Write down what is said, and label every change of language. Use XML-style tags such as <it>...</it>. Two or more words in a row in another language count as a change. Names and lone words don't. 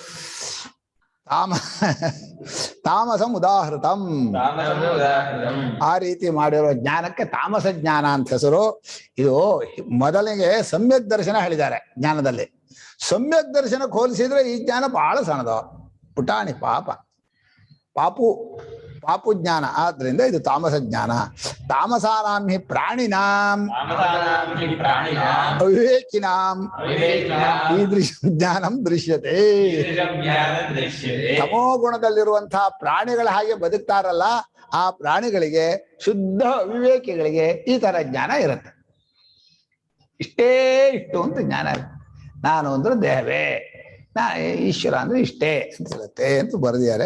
<sa>ತಾಮಸಂ ಉದಾಹೃತಂ,</sa> <kn>ಆ ರೀತಿ ಮಾಡಿರೋ ಜ್ಞಾನಕ್ಕೆ ತಾಮಸ ಜ್ಞಾನ ಅಂತ ಹೆಸರು. ಇದು ಮೊದಲಿಗೆ ಸಮ್ಯಕ್ ದರ್ಶನ ಹೇಳಿದ್ದಾರೆ ಜ್ಞಾನದಲ್ಲಿ. ಸಮ್ಯಕ್ ದರ್ಶನಕ್ಕೆ ಹೋಲಿಸಿದ್ರೆ ಈ ಜ್ಞಾನ ಬಹಳ ಸಣ್ಣದು, ಪುಟಾಣಿ, ಪಾಪು ಜ್ಞಾನ. ಆದ್ರಿಂದ ಇದು ತಾಮಸ ಜ್ಞಾನ.</kn> <sa>ತಾಮಸಾನಾಂ ಹಿ ಪ್ರಾಣಿನಾಂ ಅವಿವೇಕಿನಾಂ ಈದೃಶಂ ಜ್ಞಾನಂ ದೃಶ್ಯತೆ.</sa> <kn>ತಮೋ ಗುಣದಲ್ಲಿರುವಂತಹ ಪ್ರಾಣಿಗಳ ಹಾಗೆ ಬದುಕ್ತಾರಲ್ಲ, ಆ ಪ್ರಾಣಿಗಳಿಗೆ, ಶುದ್ಧ ಅವಿವೇಕಿಗಳಿಗೆ ಈ ತರ ಜ್ಞಾನ ಇರುತ್ತೆ. ಇಷ್ಟು ಅಂತ ಜ್ಞಾನ ಇರುತ್ತೆ. ನಾನು ಅಂದ್ರೆ ದೇಹವೇ, ಈಶ್ವರ ಅಂದ್ರೆ ಇಷ್ಟೇ ಅಂತ ಇರುತ್ತೆ ಅಂತ ಬರೆದಿದ್ದಾರೆ.</kn>